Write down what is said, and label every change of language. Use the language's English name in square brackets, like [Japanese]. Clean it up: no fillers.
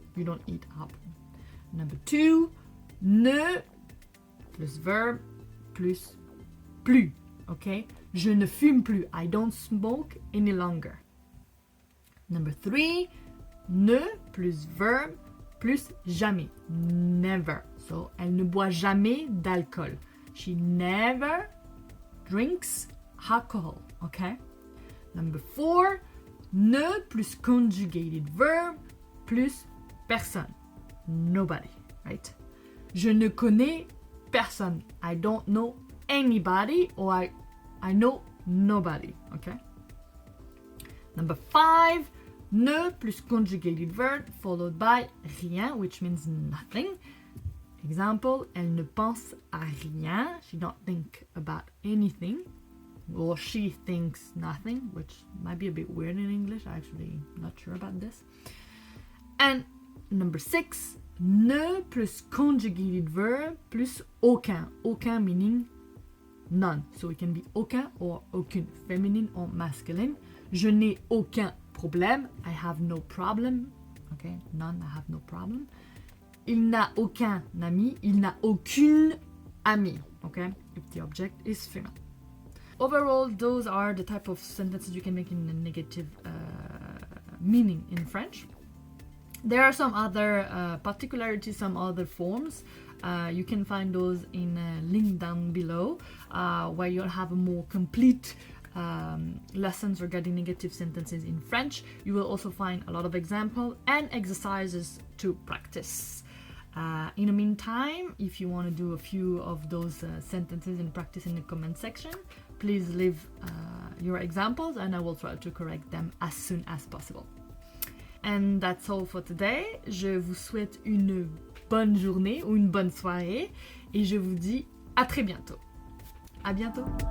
[English] You don't eat apple. Number 2, ne plus verb plus plus, okay? [French] Je ne fume plus. [English] I don't smoke any longer. Number 3, ne plus verb plus jamais. Never. So, [French] elle ne boit jamais d'alcool. [English] She never drinks alcohol, okay? Number 4, ne plus conjugated verb plus personne. Nobody, right? [French] Je ne connais personne. [English] I don't know anybody, or I know nobody, okay? Number 5, ne plus conjugated verb followed by rien, which means nothing. Example, [French] elle ne pense à rien. [English] She don't think about anything. Or she thinks nothing, which might be a bit weird in English. I'm actually not sure about this. And number 6, ne plus conjugated verb plus aucun. Aucun meaning none. So it can be aucun or aucune, feminine or masculine. [French] Je n'ai aucun problème. [English] I have no problem. Okay, none, I have no problem. [French] Il n'a aucun ami. Il n'a aucune amie. [English] Okay, if the object is female. overall, those are the type of sentences you can make in a negative meaning in French. There are some other particularities, some other forms. You can find those in a link down below, where you'll have a more complete lessons regarding negative sentences in French. You will also find a lot of examples and exercises to practice. In the meantime, if you want to do a few of those sentences and practice in the comment section, please leave your examples and I will try to correct them as soon as possible. And that's all for today. [French] Je vous souhaite une bonne journée ou une bonne soirée et je vous dis à très bientôt. À bientôt.